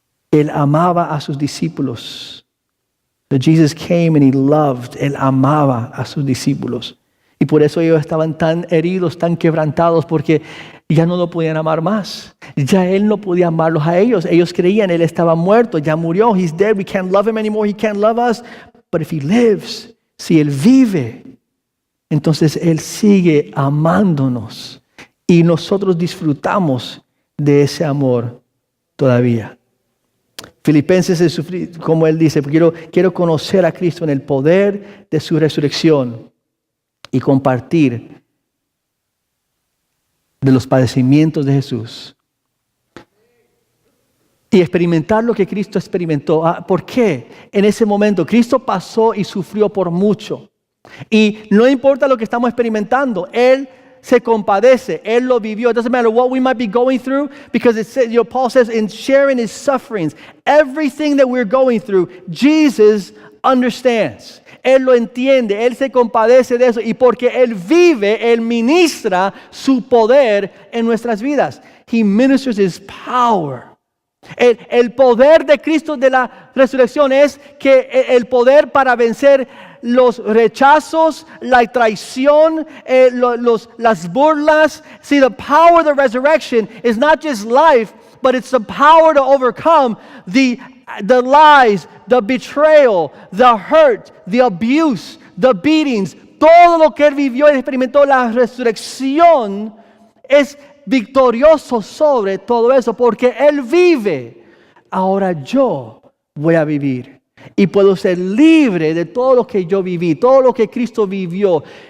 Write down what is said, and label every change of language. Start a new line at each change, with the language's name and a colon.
Spanish: Él amaba a sus discípulos.
English: Jesus came and He loved.
Spanish: Él amaba a sus discípulos. Y por eso ellos estaban tan heridos, tan quebrantados, porque ya no lo podían amar más. Ya Él no podía amarlos a ellos. Ellos creían, Él estaba muerto, ya murió.
English: He's dead, we can't love Him anymore, He can't love us. But if He lives,
Spanish: si Él vive, entonces Él sigue amándonos y nosotros disfrutamos de ese amor todavía. Filipenses es como Él dice, quiero conocer a Cristo en el poder de su resurrección y compartir de los padecimientos de Jesús. Y experimentar lo que Cristo experimentó. ¿Por qué? En ese momento Cristo pasó y sufrió por mucho. Y no importa lo que estamos experimentando, Él se compadece, Él lo vivió.
English: It doesn't matter what we might be going through, because it says, Paul says, in sharing His sufferings, everything that we're going through, Jesus understands.
Spanish: Él lo entiende, Él se compadece de eso. Y porque Él vive, Él ministra su poder en nuestras vidas.
English: He ministers His power.
Spanish: El poder de Cristo de la resurrección es que el poder para vencer los rechazos, la traición, las burlas.
English: See, the power of the resurrection is not just life, but it's the power to overcome the lies, the betrayal, the hurt, the abuse, the beatings.
Spanish: Todo lo que Él vivió y experimentó, la resurrección es victorioso sobre todo eso, porque Él vive. Ahora yo voy a vivir y puedo ser libre de todo lo que yo viví, todo lo que Cristo vivió.